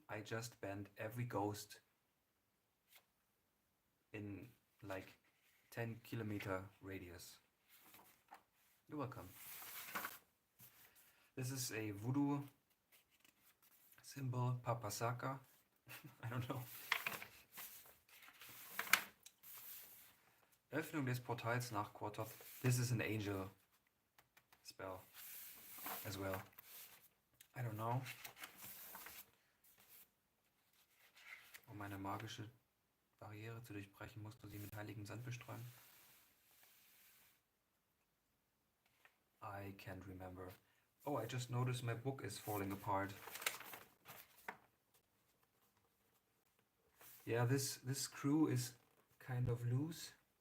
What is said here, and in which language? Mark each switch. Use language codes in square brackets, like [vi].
[en] I just banned every ghost in like 10-kilometer radius. You're welcome. This is a voodoo symbol, papasaka. I don't know. [de] Öffnung des Portals nach Quartoth. [en] This is an angel spell as well. I don't know. [de] Um eine magische Barriere zu durchbrechen, musst du sie mit heiligem Sand bestreuen. [en] I can't remember. Oh, I just noticed my book is falling apart. Yeah, this screw is kind of loose.